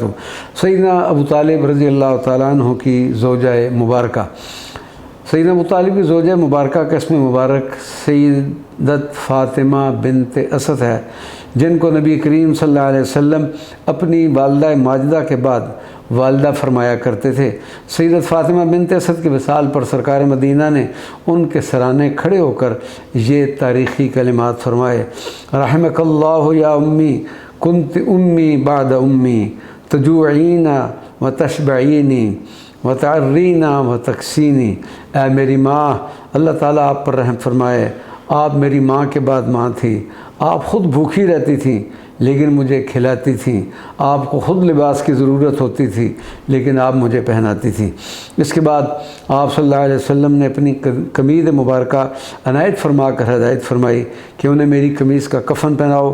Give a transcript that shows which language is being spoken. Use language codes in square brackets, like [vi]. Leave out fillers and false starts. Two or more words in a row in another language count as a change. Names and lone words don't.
[ur] سیدنا ابو طالب [ar] رضی اللہ تعالیٰ عنہ [ur] کی زوجہ مبارکہ، سیدنا ابو طالب کی زوجہ مبارکہ کا اسم مبارک سیدت فاطمہ بنت اسد ہے، جن کو نبی کریم [ar] صلی اللہ علیہ وسلم [ur] اپنی والدہ ماجدہ کے بعد والدہ فرمایا کرتے تھے۔ سیدت فاطمہ بنت اسد کے وصال پر سرکار مدینہ نے ان کے سرانے کھڑے ہو کر یہ تاریخی کلمات فرمائے: [ar] رحمک اللہ یا امی، کنت امی بعد امی، تجوعین و تشبعینی و تعرین و تکسینی۔ [ur] اے میری ماں، اللہ تعالیٰ آپ پر رحم فرمائے، آپ میری ماں کے بعد ماں تھی، آپ خود بھوکی رہتی تھیں لیکن مجھے کھلاتی تھیں، آپ کو خود لباس کی ضرورت ہوتی تھی لیکن آپ مجھے پہناتی تھیں۔ اس کے بعد آپ [ar] صلی اللہ علیہ وسلم [ur] نے اپنی قمیض مبارکہ عنایت فرما کر ہدایت فرمائی کہ انہیں میری قمیض کا کفن پہناؤ۔